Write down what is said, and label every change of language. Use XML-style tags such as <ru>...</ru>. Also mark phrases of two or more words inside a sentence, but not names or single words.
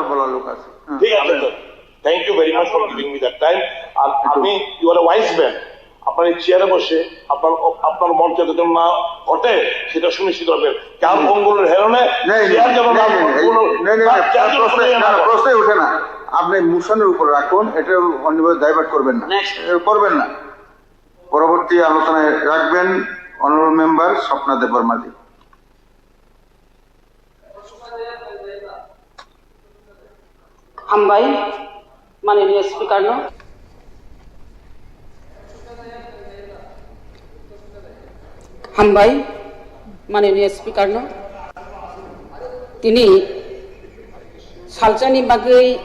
<en>Thank you very much for giving me that time. You are a wise man.</en> <bn>আপনার এই চেয়ারে বসে আপনার মর্যাদা যেন না ঘটে সেটা সুনিশ্চিত করবেন। কার মঙ্গলের হেরণে চেয়ার যেন প্রশ্নই ওঠে না। আপনি মোশনের উপর রাখুন, এটা অন্যভাবে ডাইভার্ট করবেন না, করবেন না। পরবর্তী আলোচনায় রাখবেন</bn> <en>honourable member</en> <bn>স্বপ্না দেববর্মাজি।</bn> <trp>हामबाय माननीय स्पीकर नो हामबाय माननीय स्पीकर नो तिनी सालचानि बागै</trp>